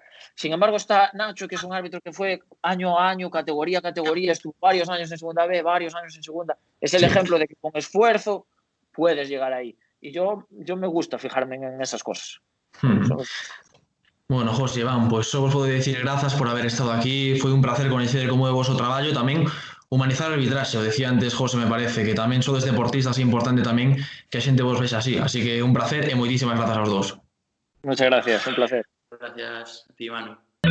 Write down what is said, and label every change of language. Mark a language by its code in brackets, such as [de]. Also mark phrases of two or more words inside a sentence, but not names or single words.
[es] Sin embargo, está Nacho, que es un árbitro que fue año a año, categoría a categoría, estuvo varios años en segunda B, varios años en segunda. Es el ejemplo de que con esfuerzo puedes llegar ahí. Y yo me gusta fijarme en esas cosas. Bueno, José, pues solo os puedo decir gracias por haber estado aquí. [gl] Foi un placer conocer como é o vosso traballo, tamén humanizar a arbitraxe. O decía antes José, [es] me parece que [gl] tamén sodes deportistas, é importante tamén que a xente vos vexa así. Así que un placer e moitísimas grazas aos dos. [es] Muchas gracias, un placer. Gracias a ti, Manu.